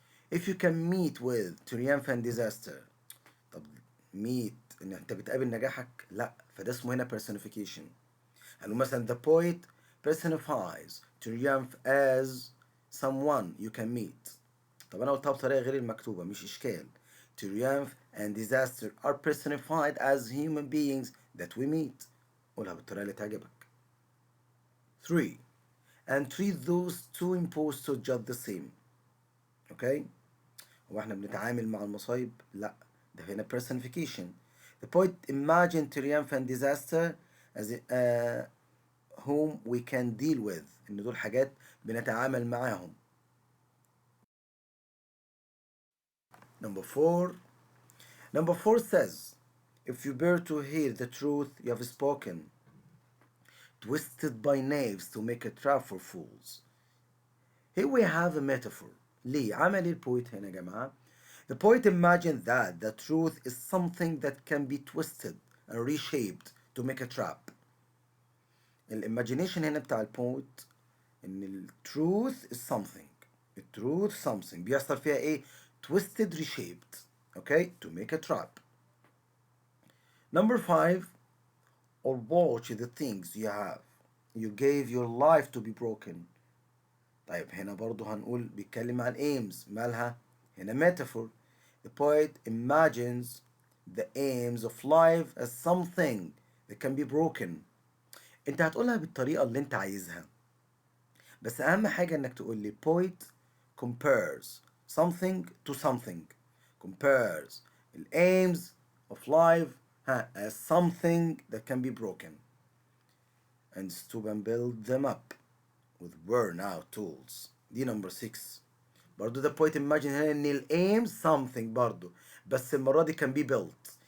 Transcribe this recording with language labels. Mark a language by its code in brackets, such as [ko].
[en] If you can meet with triumph and disaster. [ar] طب meet ان انت بتقابل نجاحك لا فده اسمه هنا personification. يعني مثلا [en] the poet personifies triumph as someone you can meet. [ar] طب انا قلتها بطريقه غير المكتوبه مش اشكال. [en] Triumph and disaster are personified as human beings that we meet. [ar] قولها بالطريقه اللي تعجبك. 3. [en] And treat those two impostors just the same. Okay? [ar] هو احنا بنتعامل مع المصايب؟ لا ده هنا personification. [en] The poet imagined triumph and disaster as whom we can deal with. [ar] ان دول حاجات بنتعامل معاهم. [en] Number 4. Number 4 says, if you bear to hear the truth you have spoken, twisted by knaves to make a trap for fools. Here we have a metaphor. [ar] ليه؟ عمل ايه البويت هنا يا جماعة؟ [en] The poet imagined that the truth is something that can be twisted and reshaped to make a trap. [ar] Imagination هنا بتاع البويت ان ال [en] truth is something. The truth something [ar] بيحصل فيها ايه؟ [en] Twisted, reshaped. Okay? To make a trap. Number 5. Or watch the things you have. You gave your life to be broken. [ar] طيب هنا برضو هنقول بيتكلم عن aims. مالها؟ هنا metaphor. [en] The poet imagines the aims of life as something that can be broken. [ar] انت هتقولها بالطريقة اللي انت عايزها. بس أهم حاجة انك تقول لي [en] poet compares something to something. Compares the aims of life as something that can be broken. And stoop and build them up with worn out tools. دي number 6. [ar] برضو [en] the poet imagine [ar] هنا ان ال aim something برضو بس المرة دي [en] can be built.